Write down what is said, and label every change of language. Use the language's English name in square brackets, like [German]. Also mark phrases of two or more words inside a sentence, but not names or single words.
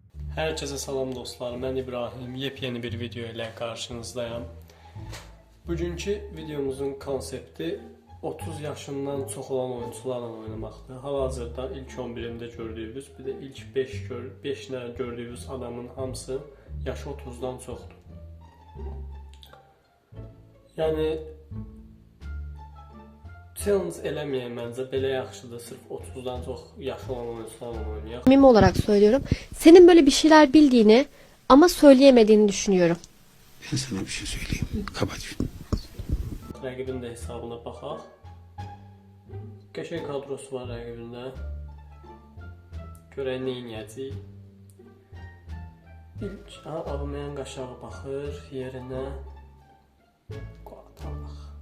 [Turkish] Herkese salam dostlar, ben İbrahim. Yepyeni bir video ile karşınızdayım. [Azerbaijani] Bugünkü videomuzun konsepti 30 yaşından çox olan oyuncularla oynamaqdır. Hal-hazırda ilk 11'imdə gördüyünüz, bir də ilk 5 gördüyünüz adamın hamısı yaşı 30'dan çoxdur. Yəni challenge eləməyən məncə belə yaxşıdır. Sırf 30'dan çox yaşı olan oyuncularla oynayaq. [Turkish] Samimi olarak söylüyorum. Senin böyle bir şeyler bildiğini ama söyleyemediğini düşünüyorum. Ben sana bir şey söyleyeyim. Kapat. [Azerbaijani] Rəqibin də hesabına baxaq. Qəşəng kadrosu var rəqibində. Görək nə edəcək. İlk Ağmayan Qaşağı baxır yerinə. Qatalıq.